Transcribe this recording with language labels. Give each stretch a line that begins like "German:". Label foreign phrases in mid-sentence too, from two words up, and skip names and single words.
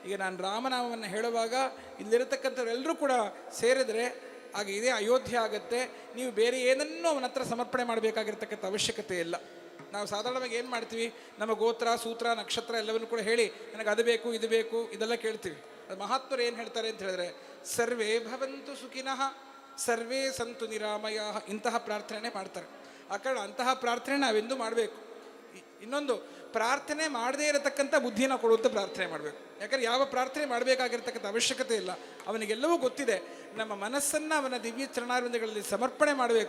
Kannada: ಈಗ ನಾನು ರಾಮನಾಮವನ್ನು ಹೇಳುವಾಗ ಇಲ್ಲಿರತಕ್ಕಂಥವರೆಲ್ಲರೂ ಕೂಡ ಸೇರಿದರೆ ಆಗ ಇದೇ ಅಯೋಧ್ಯೆ ಆಗುತ್ತೆ. ನೀವು ಬೇರೆ ಏನನ್ನೂ ಅವನ ಹತ್ರ ಸಮರ್ಪಣೆ ಮಾಡಬೇಕಾಗಿರ್ತಕ್ಕಂಥ ಅವಶ್ಯಕತೆ ಇಲ್ಲ. ನಾವು ಸಾಧಾರಣವಾಗಿ ಏನು ಮಾಡ್ತೀವಿ, ನಮ್ಮ ಗೋತ್ರ ಸೂತ್ರ ನಕ್ಷತ್ರ ಎಲ್ಲವನ್ನು ಕೂಡ ಹೇಳಿ ನನಗೆ ಅದು ಬೇಕು ಇದು ಬೇಕು ಇದೆಲ್ಲ ಕೇಳ್ತೀವಿ. ಅದು ಮಹಾತ್ಮರು ಏನು ಹೇಳ್ತಾರೆ ಅಂತ ಹೇಳಿದ್ರೆ,
Sanskrit: सर्वे भवन्तु सुखिनः सर्वे सन्तु निरामय,
Kannada: ಇಂತಹ ಪ್ರಾರ್ಥನೆ ಮಾಡ್ತಾರೆ. ಆ ಕಾರಣ ಅಂತಹ ಪ್ರಾರ್ಥನೆ ನಾವೆಂದೂ ಮಾಡಬೇಕು. ಇನ್ನೊಂದು, ಪ್ರಾರ್ಥನೆ ಮಾಡದೇ ಇರತಕ್ಕಂಥ ಬುದ್ಧಿನ ಕೊಡುವಂಥ ಪ್ರಾರ್ಥನೆ ಮಾಡಬೇಕು. ಯಾಕಂದರೆ ಯಾವ ಪ್ರಾರ್ಥನೆ ಮಾಡಬೇಕಾಗಿರ್ತಕ್ಕಂಥ ಅವಶ್ಯಕತೆ ಇಲ್ಲ. ಅವನಿಗೆಲ್ಲವೂ ಗೊತ್ತಿದೆ. ನಮ್ಮ ಮನಸ್ಸನ್ನು ಅವನ ದಿವ್ಯ ಚರಣಾರವಿಂದಗಳಲ್ಲಿ ಸಮರ್ಪಣೆ ಮಾಡಬೇಕು.